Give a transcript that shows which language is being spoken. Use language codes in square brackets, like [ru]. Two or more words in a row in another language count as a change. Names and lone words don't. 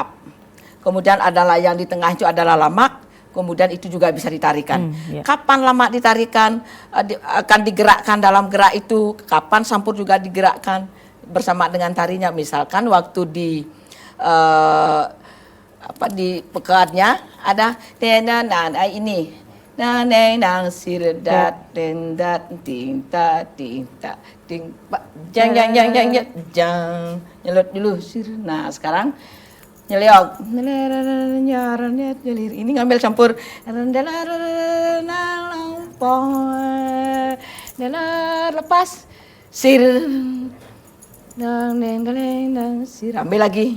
[id] Kemudian adalah yang di tengah itu adalah lamak, kemudian itu juga bisa ditarikan. Ya. Kapan lamak ditarikan, akan digerakkan dalam gerak itu, kapan sampur juga digerakkan bersama dengan tarinya. Misalkan waktu di di pekatnya ada ini. Nang sirdat dendat tinta tinta ting jang jang jang jang jang nyelot dulu sir. Nah sekarang nyeliok ini ngambil campur lepas sir sir ambil lagi